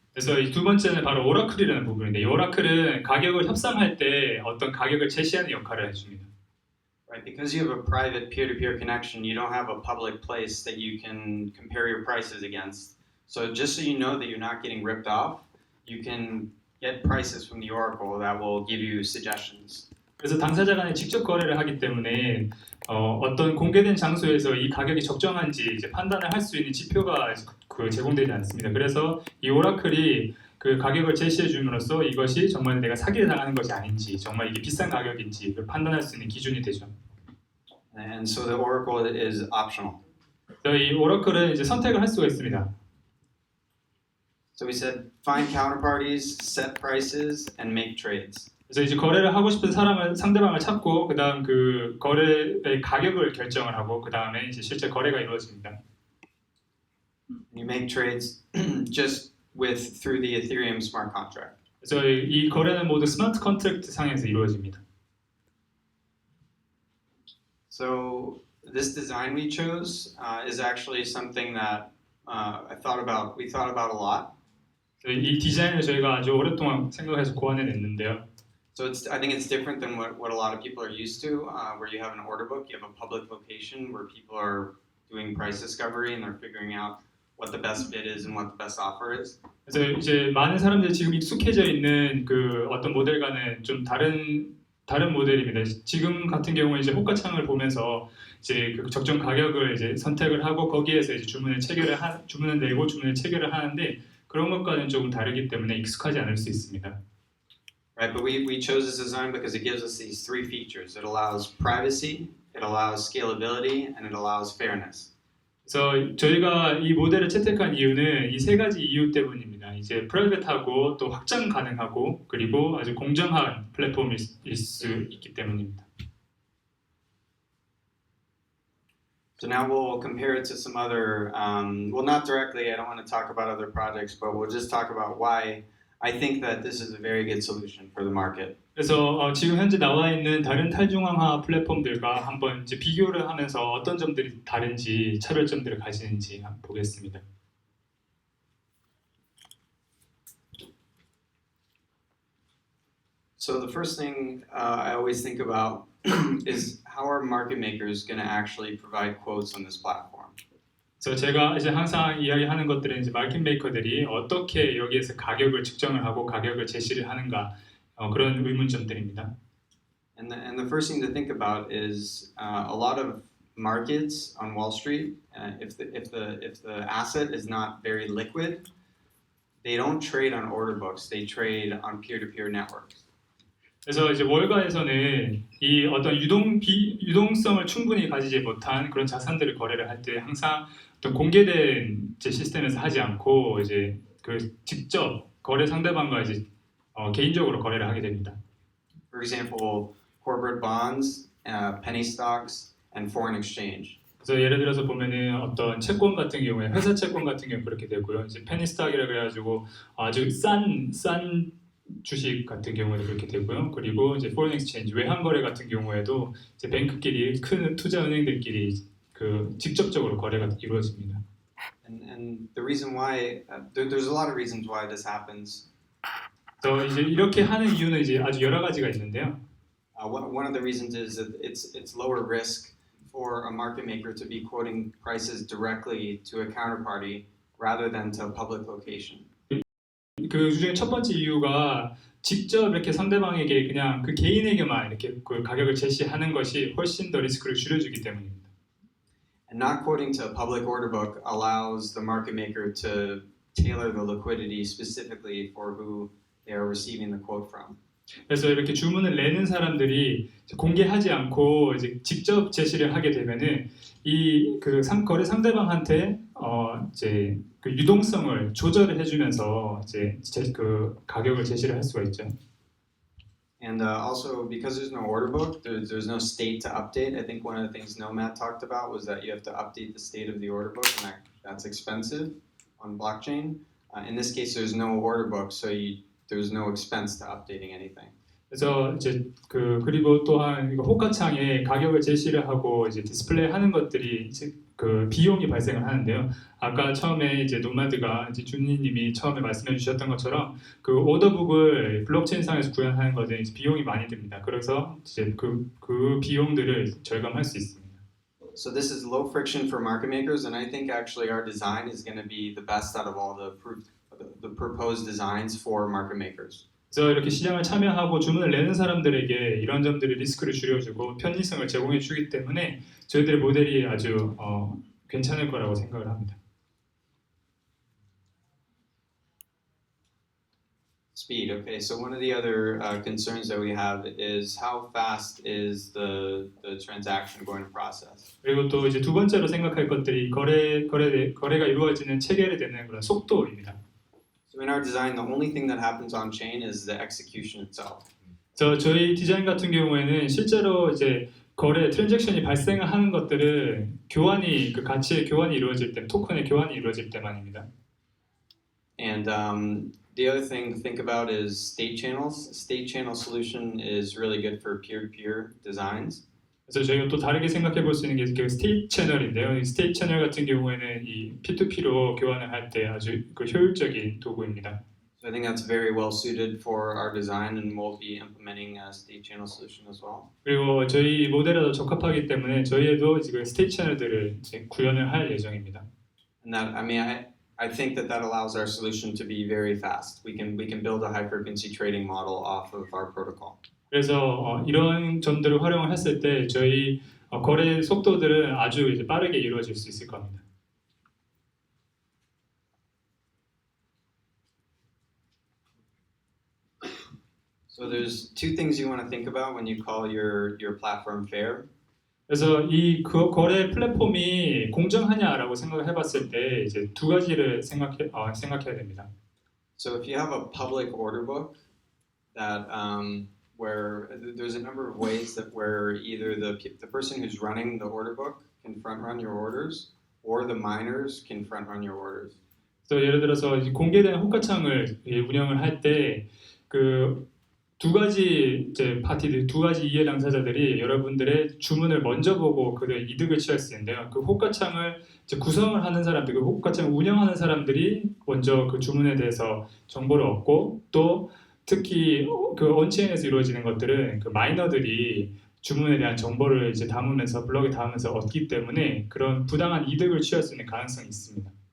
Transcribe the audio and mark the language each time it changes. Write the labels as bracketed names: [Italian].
[Korean] 그래서 이 두 번째는 바로 오라클이라는 부분인데 이 오라클은 가격을 협상할 때 어떤 가격을 제시하는 역할을 해줍니다. [English] Right, because you have a private peer-to-peer connection, you don't have a public place that you can compare your prices against. So just so you know that you're not getting ripped off, you can get prices from the oracle that will give you suggestions. [Korean] 그래서 당사자 간에 직접 거래를 하기 때문에 어떤 공개된 장소에서 이 가격이 적정한지 이제 판단을 할 수 있는 지표가 그 제공되지 않습니다. 그래서 이 오라클이 그 가격을 제시해 줌으로써 이것이 정말 내가 사기를 당하는 것이 아닌지, 정말 이게 비싼 가격인지 판단할 수 있는 기준이 되죠. [English] And so the oracle is optional. [Korean] 이 오라클은 이제 선택을 할 수가 있습니다. [English] So we said find counterparties, set prices, and make trades. [Korean] 그래서 이제 거래를 하고 싶은 상대방을 찾고 그다음 그 거래의 가격을 결정을 하고 그다음에 이제 실제 거래가 이루어집니다. [English] You make trades just through the Ethereum smart contract. [Korean] 그래서 이 거래는 모두 스마트 컨트랙트 상에서 이루어집니다. [English] So this design we chose is actually something that we thought about a lot. [Korean] 이 디자인을 저희가 아주 오랫동안 생각해서 고안해냈는데요. [English] So I think it's different than what a lot of people are used to, where you have an order book, you have a public location where people are doing price discovery and they're figuring out what the best bid is and what the best offer is. [Korean] 그래서 이제 많은 사람들이 지금 익숙해져 있는 그 어떤 모델과는 좀 다른 모델입니다. 지금 같은 경우에 이제 호가창을 보면서 이제 그 적정 가격을 이제 선택을 하고 거기에서 이제 주문을 내고 주문을 체결을 하는데 그런 것과는 조금 다르기 때문에 익숙하지 않을 수 있습니다. [English] Right, but we chose this design because it gives us these three features. It allows privacy, it allows scalability, and it allows fairness. [Korean] 그래서 저희가 이 모델을 채택한 이유는 이 세 가지 이유 때문입니다. 이제 프라이빗하고 또 확장 가능하고 그리고 아주 공정한 플랫폼일 수 있기 때문입니다. [English] So now we'll compare it to some other, well, not directly, I don't want to talk about other projects, but we'll just talk about why I think that this is a very good solution for the market. [Korean] 그래서 지금 현재 나와 있는 다른 탈중앙화 플랫폼들과 한번 이제 비교를 하면서 어떤 점들이 다른지 차별점들을 가지는지 한번 보겠습니다. [English] So the first thing I always think about is how are market makers going to actually provide quotes on this platform? [Korean] 그래서 제가 이제 항상 이야기하는 것들은 이제 마켓 메이커들이 어떻게 여기에서 가격을 측정을 하고 가격을 제시를 하는가 그런 의문점들입니다. [English] And the first thing to think about is a lot of markets on Wall Street. If the asset is not very liquid, they don't trade on order books. They trade on peer-to-peer networks. [Korean] 그래서 이제 월가에서는 이 어떤 유동성을 충분히 가지지 못한 그런 자산들을 거래를 할 때 항상 어떤 공개된 이제 시스템에서 하지 않고 이제 그 직접 거래 상대방과 이제 개인적으로 거래를 하게 됩니다. [English] For example, corporate bonds, penny stocks, and foreign exchange. [Korean] 그래서 예를 들어서 보면은 어떤 채권 같은 경우에 회사 채권 같은 경우 그렇게 되고요. 이제 페니 스탁이라 그래가지고 아주 싼 주식 같은 경우에도 그렇게 되고요. 그리고 이제 foreign exchange 외환 거래 같은 경우에도 이제 뱅크끼리 큰 투자 은행들끼리 그 직접적으로 거래가 이루어집니다. [English] And the reason why there's a lot of reasons why this happens. [Korean] 또 이제 이렇게 하는 이유는 이제 아주 여러 가지가 있는데요. [English] One of the reasons is that it's lower risk for a market maker to be quoting prices directly to a counterparty rather than to a public location. [Korean] 그 중에 첫 번째 이유가 직접 이렇게 상대방에게 그냥 그 개인에게만 이렇게 그 가격을 제시하는 것이 훨씬 더 리스크를 줄여주기 때문입니다. [English] And not quoting to a public order book allows the market maker to tailor the liquidity specifically for who they are receiving the quote from. [Korean] 그래서 이렇게 주문을 내는 사람들이 공개하지 않고 이제 직접 제시를 하게 되면은 이 그 거래 상대방한테 이제 그 유동성을 조절을 해주면서 이제 그 가격을 제시를 할 수가 있죠. [English] And also, because there's no order book, there's no state to update. I think one of the things Nomad talked about was that you have to update the state of the order book, and that's expensive on blockchain. In this case, there's no order book, so there's no expense to updating anything. [Korean] 그래서 이제 그리고 또한 이거 호가창에 가격을 제시를 하고 이제 디스플레이하는 것들이 이제 그 비용이 발생을 하는데요. 아까 처음에 이제 노마드가 이제 준희님이 처음에 말씀해 주셨던 것처럼 그 오더북을 블록체인상에서 구현하는 것에 이제 비용이 많이 듭니다. 그래서 이제 그 비용들을 절감할 수 있습니다. [English] So this is low friction for market makers, and I think actually our design is going to be the best out of all the proposed designs for market makers. [Korean] 그래서 이렇게 시장을 참여하고 주문을 내는 사람들에게 이런 점들이 리스크를 줄여주고 편의성을 제공해 주기 때문에 저희들의 모델이 아주 괜찮을 거라고 생각을 합니다. [English] Speed. Okay, so one of the other concerns that we have is how fast is the transaction going to process. [Korean] 그리고 또 이제 두 번째로 생각할 것들이 거래가 이루어지는 체결이 되는 그런 속도입니다. [English] So in our design, the only thing that happens on chain is the execution itself. [Korean] 저희 디자인 같은 경우에는 실제로 이제 거래 트랜잭션이 발생하는 것들은 교환이 그 가치의 교환이 이루어질 때, 토큰의 교환이 이루어질 때만입니다. [English] And the other thing to think about is state channels. State channel solution is really good for peer-to-peer designs. [Korean] 그래서 저희가 또 다르게 생각해 볼 수 있는 게 그 스테이트 채널인데요. 이 스테이트 채널 같은 경우에는 이 P2P로 교환을 할 때 아주 그 효율적인 도구입니다. [English] So I think that's very well suited for our design, and we'll be implementing a state channel solution as well. [Korean] 그리고 저희 모델에도 적합하기 때문에 저희에도 지금 스테이트 채널들을 이제 구현을 할 예정입니다. [English] And that, I think that allows our solution to be very fast. We can build a high frequency trading model off of our protocol. [Korean] 그래서 이런 점들을 활용을 했을 때 저희 거래 속도들은 아주 이제 빠르게 이루어질 수 있을 겁니다. [English] So there's two things you want to think about when you call your platform fair. [Korean] 그래서 이 거래 플랫폼이 공정하냐라고 생각을 해봤을 때 이제 두 가지를 생각해야 됩니다. [English] So if you have a public order book that where there's a number of ways that where either the person who's running the order book can front run your orders, or the miners can front run your orders. [Korean] 그래서 예를 들어서 공개된 호가창을 운영을 할 때 그 두 가지 이제 파티들, 두 가지 이해 당사자들이 여러분들의 주문을 먼저 보고 그들 이득을 취할 수 있는데요. 그 호가창을 이제 구성을 하는 사람들, 그 호가창을 운영하는 사람들이 먼저 그 주문에 대해서 정보를 얻고, 또 특히 그 온체인에서 이루어지는 것들은 그 마이너들이 주문에 대한 정보를 이제 담으면서 블록에 담으면서 얻기 때문에 그런 부당한 이득을 취할 수 있는 가능성이 있습니다.